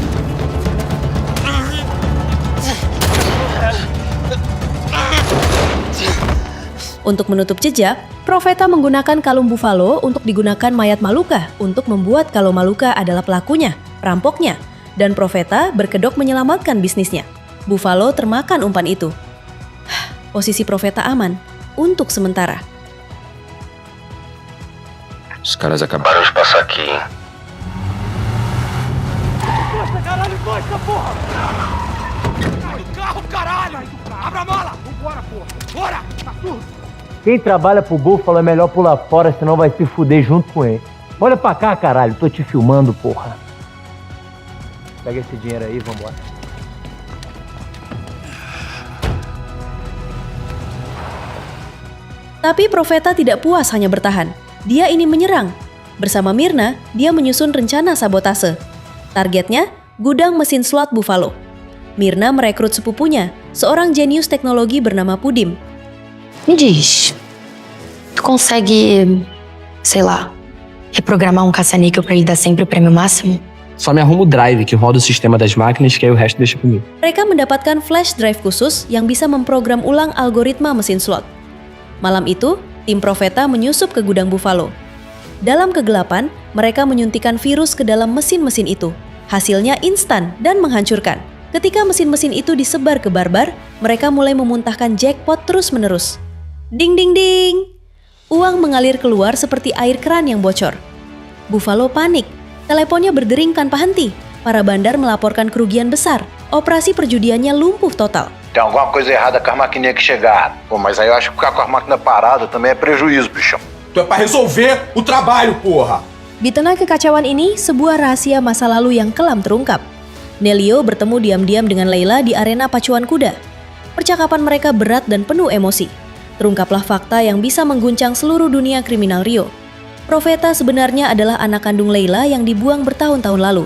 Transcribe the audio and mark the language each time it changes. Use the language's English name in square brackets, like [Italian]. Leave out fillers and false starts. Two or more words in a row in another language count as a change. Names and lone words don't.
[Indonesian] Untuk menutup jejak, Profeta menggunakan kalung Buffalo untuk digunakan mayat Maluka untuk membuat kalau Maluka adalah pelakunya, perampoknya, dan Profeta berkedok menyelamatkan bisnisnya. Buffalo termakan umpan itu. Posisi Profeta aman untuk sementara. [Portuguese] Os caras acabaram de passar aqui, hein? Costa, caralho, costa, porra! Sai do carro, caralho! Abra a mala! Vambora, porra! Bora! Tá surdo! Quem trabalha pro Buffalo é melhor pular fora, senão vai se fuder junto com ele. Olha pra cá, caralho, tô te filmando, porra. Pega esse dinheiro aí, vambora. [Indonesian] Tapi Profeta tidak puas hanya bertahan. Dia ingin menyerang. Bersama Myrna, dia menyusun rencana sabotase. Targetnya, gudang mesin slot Buffalo. Myrna merekrut sepupunya, seorang jenius teknologi bernama Pudim. [Portuguese] Me diz, tu consegue, sei lá, reprogramar caça-níquel pra ele dar sempre o prêmio máximo? Só me arruma o drive que roda o sistema das máquinas, que aí o resto deixa comigo. [Indonesian] Mereka mendapatkan [English] flash drive [Indonesian] khusus yang bisa memprogram ulang algoritma mesin slot. Malam itu, tim Profeta menyusup ke gudang Buffalo. Dalam kegelapan, mereka menyuntikkan virus ke dalam mesin-mesin itu. Hasilnya instan dan menghancurkan. Ketika mesin-mesin itu disebar ke barbar, mereka mulai memuntahkan jackpot terus-menerus. Ding ding ding! Uang mengalir keluar seperti air keran yang bocor. Buffalo panik. Teleponnya berdering tanpa henti. Para bandar melaporkan kerugian besar. Operasi perjudiannya lumpuh total. [Portuguese] Tem alguma coisa errada com as maquininhas que chegaram. Pô, mas aí eu acho que ficar com as máquinas paradas também é prejuízo, bichão. Tu é pra resolver o trabalho, porra! [Indonesian] Di tengah kekacauan ini, sebuah rahasia masa lalu yang kelam terungkap. Nelio bertemu diam-diam dengan Layla di arena pacuan kuda. Percakapan mereka berat dan penuh emosi. Terungkaplah fakta yang bisa mengguncang seluruh dunia kriminal Rio. Profeta sebenarnya adalah anak kandung Layla yang dibuang bertahun-tahun lalu.